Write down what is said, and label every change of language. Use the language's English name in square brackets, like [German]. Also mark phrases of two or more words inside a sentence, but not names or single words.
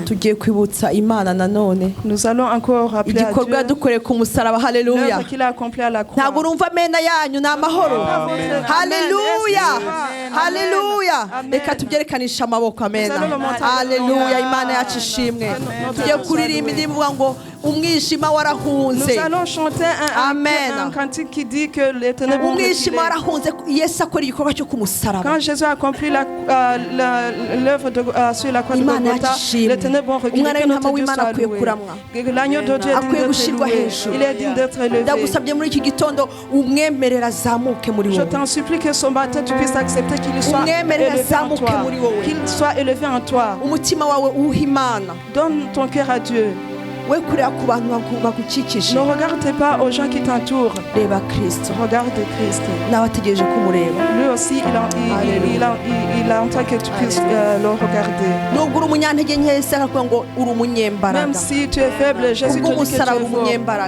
[Kinyarwanda] Tugiye kwibutsa Imana nanone igikorwa dukoreye ku musaraba. Haleluya. Ntabwo urumva amena yanyu ni amahoro. Haleluya, haleluya. Reka tubyerekanisha amaboko. Amena, haleluya. Imana yacu ishimwe. Tugiye kuririmba indirimbo ngo umwijima warahunze. [French] Nous allons chanter un cantique qui dit que les ténèbres ont reculé. [Kinyarwanda] Umwijima warahunze. Yesu akora igikorwa cyo ku musaraba. [French] Quand Jésus a accompli l'œuvre sur la croix de Golgotha, les ténèbres ont reculé. Que notre Dieu soit loué. Que l'agneau de Dieu est digne d'être loué. Il est digne d'être élevé. [Kinyarwanda] Ndagusabye muri iki gitondo umwemerera azamuke muri wowe. [French] Je t'en supplie que ce matin tu puisses accepter qu'il soit élevé en toi. Qu'il soit élevé en toi. [Kinyarwanda] Umutima wawe uha Imana. [French] Donne ton cœur à Dieu. Ne regarde pas aux gens qui t'entourent. Regarde Christ. Lui aussi, il entend que tu puisses le regarder. Même si tu es faible, Jésus te dit que tu es fort.